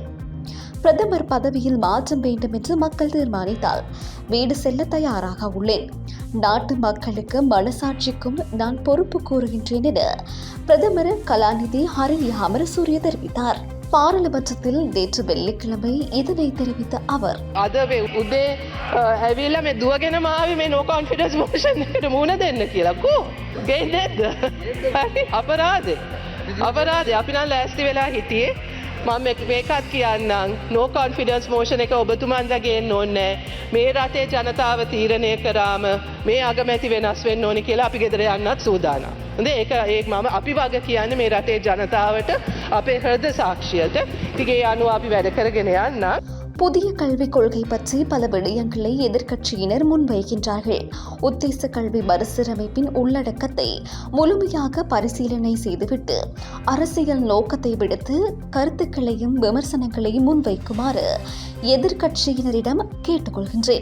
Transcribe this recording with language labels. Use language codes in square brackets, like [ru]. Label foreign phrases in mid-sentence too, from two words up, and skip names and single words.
[ta] பிரதமர் பதவியில் மாற்றம் வேண்டும் என்று மக்கள் தீர்மானித்தால் வீடு செல்ல தயாராக உள்ளேன். நாட்டு மக்களுக்கு மனசாட்சிக்கும் நான் பொறுப்பு கூறுகின்றேன் என பிரதமர் கலாநிதி ஹரிணி அமரசூரிய தெரிவித்தார். பாராளுமன்றத்தில் நேற்று வெள்ளிக்கிழமை இதனை தெரிவித்த அவர், [si] මම මේකත් කියන්නම් [en] no confidence motion [si] එක ඔබතුමන්ලා ගේන්න ඕනේ. මේ රටේ ජනතාව තීරණය කරාම මේ අගමැති වෙනස් වෙන්න ඕනි කියලා අපි ගෙදර යන්නත් සූදානම්. හොඳේ ඒක මම අපි වගේ කියන්නේ මේ රටේ ජනතාවට අපේ හෘද සාක්ෂියට. ඉතින් ඒ අනුව අපි වැඩ කරගෙන යන්න. [ta] புதிய கல்விக் கொள்கை பற்றி பல விடயங்களை எதிர்க்கட்சியினர் முன்வைக்கின்றார்கள். உத்தேச கல்வி மறுசீரமைப்பின் உள்ளடக்கத்தை முழுமையாக பரிசீலனை செய்துவிட்டு அரசியல் நோக்கத்தை விடுத்து கருத்துக்களையும் விமர்சனங்களையும் முன்வைக்குமாறு எதிர்க்கட்சியினரிடம் கேட்டுக்கொள்கின்றேன்.